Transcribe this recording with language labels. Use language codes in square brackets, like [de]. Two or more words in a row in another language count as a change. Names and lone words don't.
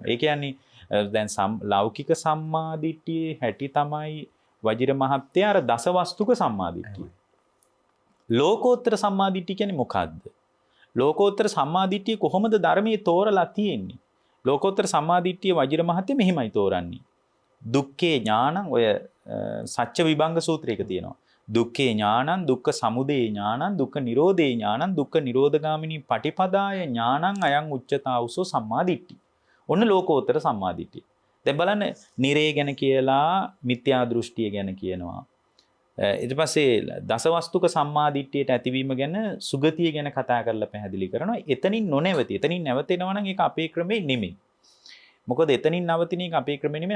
[si] ඒ කියන්නේ දැන් ලෞකික සම්මාදිට්ඨියේ හැටි තමයි වජිර මහත්තයා අර දසවස්තුක සම්මාදිට්ඨිය. ලෝකෝත්තර සම්මාදිට්ඨිය කියන්නේ මොකද්ද? ලෝකෝත්තර සම්මාදිට්ඨිය කොහොමද ධර්මයේ තෝරලා තියෙන්නේ? ලෝකෝත්තර සම්මාදිට්ඨිය වජිර මහත්තයා මෙහිමයි තෝරන්නේ. [pi] දුක්ඛේ ඥානං [si] ඔය සත්‍ය විභංග සූත්‍රයක තියෙනවා. [pi] දුක්ඛේ ඥානං දුක්ඛ සමුදය ඥානං දුක්ඛ නිරෝධේ ඥානං දුක්ඛ නිරෝධගාමිනී පටිපදාය ඥානං අයං උච්චතාවුසෝ සම්මාදිට්ඨිය. [si] ඔන්න ලෝකෝත්තර සම්මාදිට්ඨිය. දැන් බලන්න නිරේ ගැන කියලා මිත්‍යා දෘෂ්ටිය ගැන කියනවා. ඊට පස්සේ දසවස්තුක සම්මාදිට්ඨියට ඇතිවීම ගැන සුගතිය ගැන කතා කරලා පැහැදිලි කරනවා. එතනින් නොනැවති. එතනින් නැවතෙනවා නම් ඒක අපේ ක්‍රමේ නෙමෙයි. මොකද එතනින් නවතින එක අපේ ක්‍රමේ නෙමෙයි.